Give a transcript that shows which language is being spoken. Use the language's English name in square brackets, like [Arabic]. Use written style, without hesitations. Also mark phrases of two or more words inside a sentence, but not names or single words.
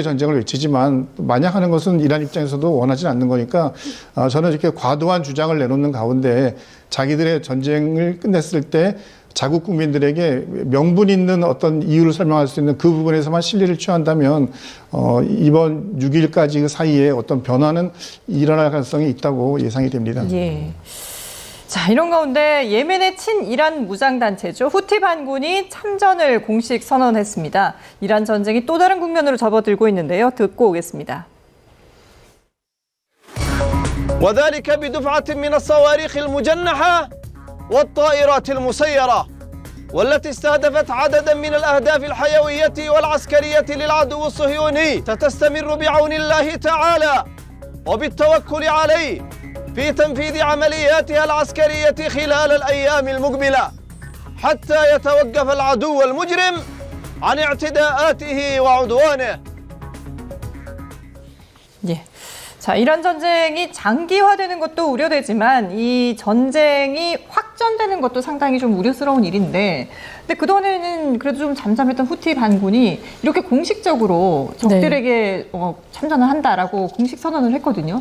[Korean] 전쟁을 외치지만 만약 하는 것은 이란 입장에서도 원하지 않는 거니까 저는 이렇게 과도한 주장을 내놓는 가운데 자기들의 전쟁을 끝냈을 때 자국 국민들에게 명분 있는 어떤 이유를 설명할 수 있는 그 부분에서만 실리를 취한다면 이번 6일까지 그 사이에 어떤 변화는 일어날 가능성이 있다고 예상이 됩니다. 자, 이런 가운데 예멘의 친이란 무장단체죠. 후티 반군이 참전을 공식 선언했습니다. 이란 전쟁이 또 다른 국면으로 접어들고 있는데요. 듣고 오겠습니다. [Arabic] وذلك بدفعة من الصواريخ المجنحة والطائرات المسيرة والتي استهدفت عددا من الأهداف الحيوية والعسكرية للعدو الصهيوني ستستمر بعون الله تعالى وبالتوكل عليه في تنفيذ عملياتها العسكرية خلال الأيام المقبلة حتى يتوقف العدو المجرم عن اعتداءاته وعدوانه. [Korean] 예. 자, 이란 전쟁이 장기화되는 것도 우려되지만 이 전쟁이 확전되는 것도 상당히 좀 우려스러운 일인데, 근데 그동안에는 그래도 좀 잠잠했던 후티 반군이 이렇게 공식적으로 적들에게 참전을 한다라고 공식 선언을 했거든요.